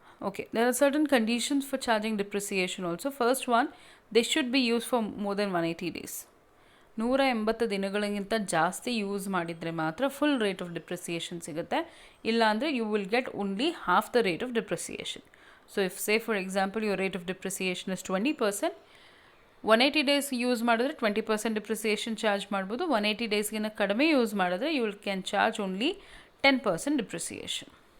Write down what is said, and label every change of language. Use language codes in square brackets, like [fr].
[en] Okay, there are certain conditions for charging depreciation also. First one, they should be use for more than 180 days. [kn] 180 ದಿನಗಳಿಗಿಂತ ಜಾಸ್ತಿ use ಮಾಡಿದರೆ ಮಾತ್ರ full rate of depreciation ಸಿಗುತ್ತೆ. ಇಲ್ಲಾಂದರೆ [en] You will get only half the rate of depreciation. So if say for example your rate of depreciation is 20%, 180 days [kn] use ಮಾಡಿದ್ರೆ 20% depreciation charge ಮಾಡ್ಬೋದು. 180 ಡೇಸ್ಗಿಂತ ಕಡಿಮೆ use ಮಾಡಿದ್ರೆ [en] You can charge only 10% depreciation.